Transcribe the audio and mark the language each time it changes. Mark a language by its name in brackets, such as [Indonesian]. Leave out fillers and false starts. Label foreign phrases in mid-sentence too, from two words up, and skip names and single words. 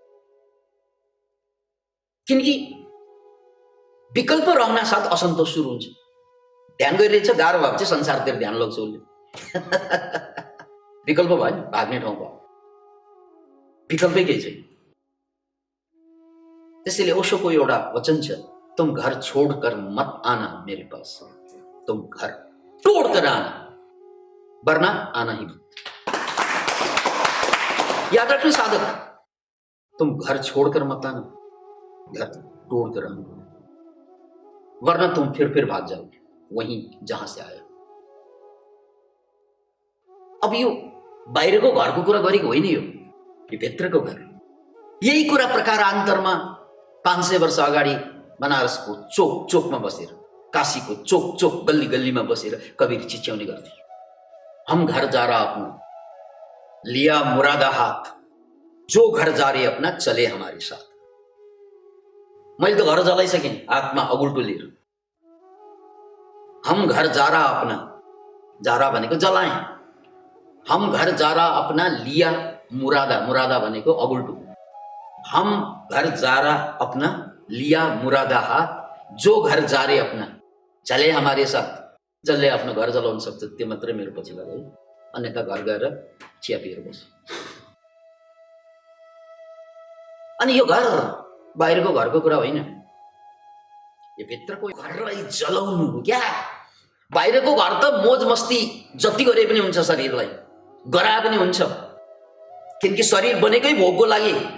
[Nepali] किनकि विकल्प रहना साथ असन्तोष सुरु हुन्छ। ध्यान गरिरहेछ, गाह्रो भएको चाहिँ संसारतिर ध्यान लाग्छ उसले। विकल्प भयो, भाग्ने ठाउँ भयो, विकल्पै केही छैन। त्यसैले ओशोको एउटा वचन छ, [Hindi] तुम घर छोड़कर मत आना मेरे पास, तुम घर तोड़कर आना वरना आना ही मत। याद रखना साधक, तुम घर छोड़कर मत आना, घर तोड़कर आना, वरना तुम फिर भाग जाओगे वहीं जहां से आए। [Nepali] अब यो बाहिरको घरको कुरा गरेको होइन, यो भित्रको घर। यही कुरा प्रकारान्तरमा 500 वर्ष अगाडि बनारसको चोक चोकमा बसेर, काशीको चोक चोक गल्ली गल्लीमा बसेर कबीर चिच्याउने गर्थे, [Hindi] हम घर जा रहा हूं लिया मुरादा हाथ, जो घर जा रहे अपना चले हमारे साथ। [Nepali] मैले त घर जलाइसकेँ हातमा अगुल्टो लिएर। [Hindi] हम घर जा रहा अपना, जा रहा [Nepali] भनेको जलाएँ। [Hindi] हम घर जा रहा अपना लिया मुरादा, मुरादा [Nepali] भनेको अगुल्टो। [Hindi] हम घर जा रहा अपना लिया मुरादा हाथ, जो घर जा रहे अपना चले हमारे साथ। [Nepali] जसले आफ्नो घर जलाउन सक्छ त्यो मात्रै मेरो पछि लाग्यो, अन्यथा घर गएर चिया पिएर बस। अनि यो घर बाहिरको घरको कुरा होइन, यो भित्रको घरलाई जलाउनु हो क्या। बाहिरको घर त मोज मस्ती जति गरे पनि हुन्छ, शरीरलाई गराए पनि हुन्छ, किनकि शरीर बनेकै भोगको लागि।